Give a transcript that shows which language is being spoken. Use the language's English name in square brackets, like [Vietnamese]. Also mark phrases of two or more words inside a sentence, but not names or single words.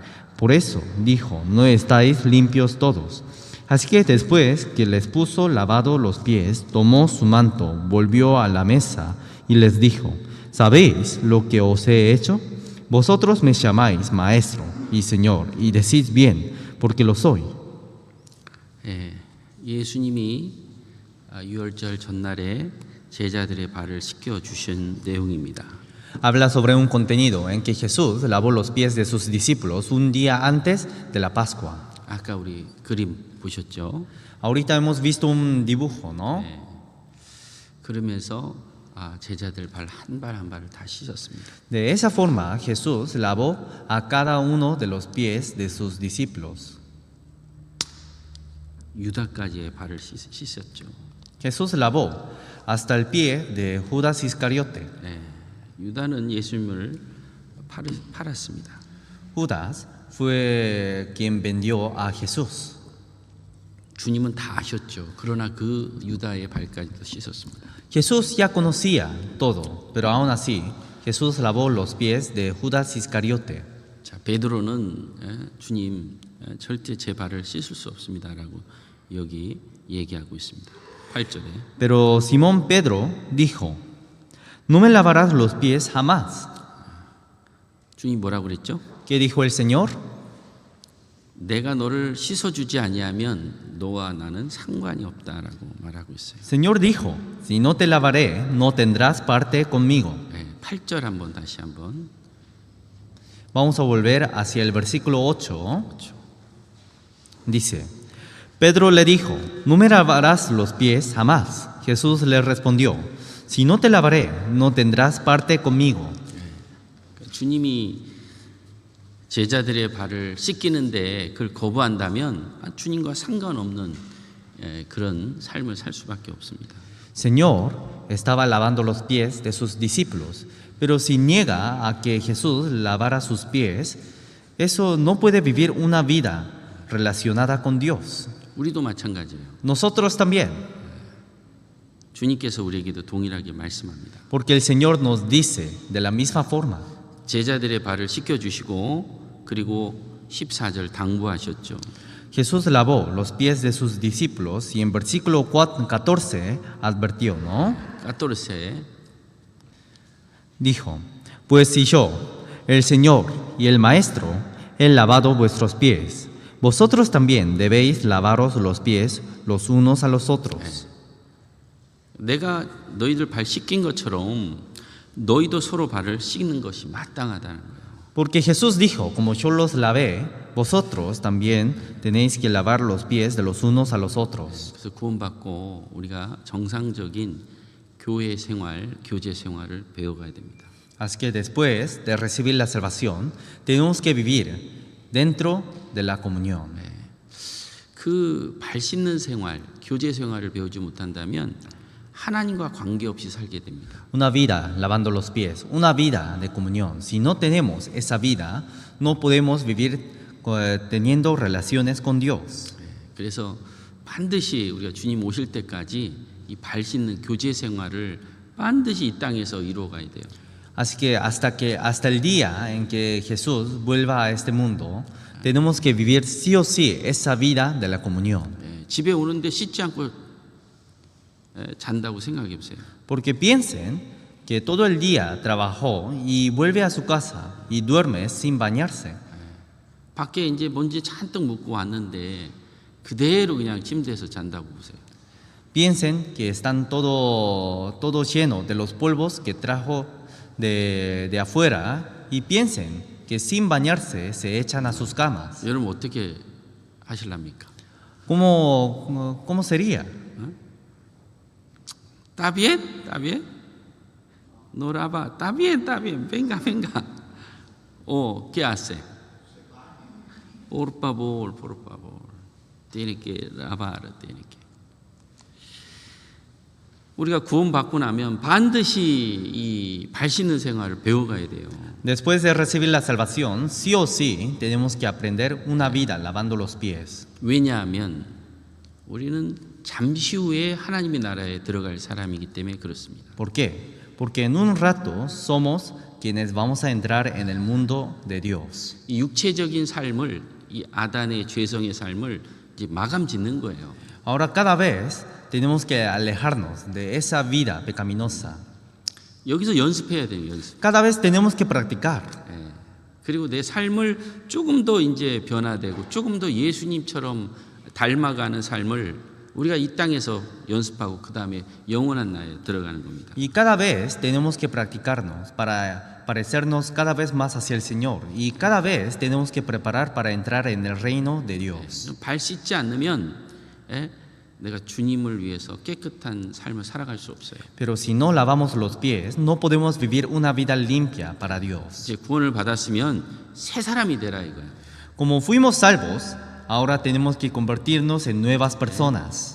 [Spanish] Por eso dijo: no estáis limpios todos. Así que después que les puso lavado los pies, tomó su manto, volvió a la mesa y les dijo: ¿sabéis lo que os he hecho? Vosotros me llamáis Maestro y Señor, y decís bien, porque lo soy. [Korean] 예수님이 유월절 전날에 제자들의 발을 씻겨 주신 내용입니다. [Spanish] Habla sobre un contenido en que Jesús lavó los pies de sus discípulos un día antes de la Pascua. [Korean] 아까 우리 그림 보셨죠? [Spanish] Ahorita hemos visto un dibujo, ¿no? [Korean] 그러면서 제자들 발 한 발 한 발을 다 씻었습니다. [Spanish] De esa forma, Jesús lavó a cada uno de los pies de sus discípulos. [Korean] 유다까지의 발을 씻었죠. [Spanish] Jesús lavó hasta el pie de Judas Iscariote. [Korean] 유다는 예수님을 팔았습니다. [Spanish] Judas fue quien vendió a Jesús. [Korean] 주님은 다 아셨죠. 그러나 그 유다의 발까지도 씻었습니다. [Spanish] Jesús ya conocía todo, pero aún así Jesús lavó los pies de Judas Iscariote. [Korean] 자, 베드로는 주님 절대 제 발을 씻을 수 없습니다라고 여기 얘기하고 있습니다. 8절에. [Spanish] Pero Simón Pedro dijo: no me lavarás los pies jamás. [Korean] 주님 뭐라고 그랬죠? [Spanish] ¿Qué dijo el Señor? [Korean] 내가 너를 씻어주지 아니하면 너와 나는 상관이 없다라고 말하고 있어요. [Spanish] Señor dijo: si no te lavaré, no tendrás parte conmigo. [Korean] 8절 한번 다시 한번. [Spanish] Vamos a volver hacia el versículo 8. Dice: Pedro le dijo: no me lavarás los pies jamás. Jesús le respondió: si no te lavaré, no tendrás parte conmigo. [Korean] 주님이 제자들의 발을 씻기는데 그걸 거부한다면 주님과 상관없는 그런 삶을 살 수밖에 없습니다. [Spanish] Señor estaba lavando los pies de sus discípulos, pero si niega a que Jesús lavara sus pies, eso no puede vivir una vida relacionada con Dios. [Korean] 우리도 마찬가지예요. [Spanish] Nosotros también. [Korean] 주님께서 우리에게도 동일하게 말씀합니다. [Spanish] Porque el Señor nos dice de la misma forma. [Korean] 제자들의 발을 씻겨주시고 그리고 14절 당부하셨죠. [Spanish] Jesús lavó los pies de sus discípulos y en versículo 14 advirtió, ¿no? 14. Dijo: pues si yo, el Señor y el Maestro, he lavado vuestros pies, vosotros también debéis lavaros los pies los unos a los otros. [Korean] 내가 너희들 발 씻긴 것처럼 너희도 서로 발을 씻는 것이 마땅하다는 거예요. [Spanish] Porque Jesús dijo: como yo los lavé, vosotros también tenéis que lavar los pies de los unos a los otros. [Korean] 그래서 구원받고 우리가 정상적인 교회 생활, 교제 생활을 배워가야 됩니다. [Spanish] Así que después de recibir la salvación, tenemos que vivir dentro de la comunión. [Korean] 그 발 씻는 생활, 교제 생활을 배우지 못한다면 하나님과 관계없이 살게 됩니다. [Spanish] Una vida lavando los pies, una vida de comunión. Si no tenemos esa vida, no podemos vivir teniendo relaciones con Dios. [Korean] 그래서 반드시 우리가 주님 오실 때까지 이 발 씻는 교제 생활을 반드시 이 땅에서 이루어가야 돼요. [Spanish] Así que hasta el día en que Jesús vuelva a este mundo, tenemos que vivir sí o sí esa vida de la comunión. [Korean] 집에 오는데 씻지 않고 잔다고 생각해 보세요. [Spanish] Porque piensen que todo el día trabajó y vuelve a su casa y duerme sin bañarse. [Korean] 밖에 이제 먼지 잔뜩 묻고 왔는데 그대로 그냥 침대에서 잔다고 보세요. [Spanish] Piensen que están todo lleno de los polvos que trajo de afuera y piensen que sin bañarse se echan a sus camas. [Korean] 여러분 어떻게 하실랍니까? [Spanish] ¿Cómo sería? ¿Está bien? ¿Está bien? No lava. ¿Está bien? ¿Está bien? Venga, venga. ¿O qué hace? Por favor, por favor. Tiene que lavar, tiene que. [Korean] 우리가 구원받고 나면 반드시 이 발 씻는 생활을 배워가야 돼요. [Spanish] Después de recibir la salvación, sí o sí tenemos que aprender una vida lavando los pies. [Korean] 왜냐하면 우리는 잠시 후에 하나님의 나라에 들어갈 사람이기 때문에 그렇습니다. [Spanish] ¿Por qué? Porque en un rato somos quienes vamos a entrar en el mundo de Dios. [Korean] 이 육체적인 삶을 이 아단의 죄성의 삶을 이제 마감 짓는 거예요. [Spanish] Ahora cada vez tenemos que alejarnos de esa vida pecaminosa. [Korean] 여기서 연습해야 돼요, 연습. [Spanish] Cada vez tenemos que practicar. [Korean] 예. 그리고 내 삶을 조금 더 이제 변화되고 조금 더 예수님처럼 닮아가는 삶을 우리가 이 땅에서 연습하고 그 다음에 영원한 나라에 들어가는 겁니다. [Spanish] Y cada vez tenemos que practicarnos para parecernos cada vez más hacia el Señor. Y cada vez tenemos que preparar para entrar en el reino de Dios. [Korean] 발 씻지 않으면 내가 주님을 위해서 깨끗한 삶을 살아갈 수 없어요. [Spanish] Pero si no lavamos los pies, no podemos vivir una vida limpia para Dios. [Korean] 이제 구원을 받았으면 새 사람이 되라 이거예요. [Spanish] Como fuimos salvos, ahora tenemos que convertirnos en nuevas personas.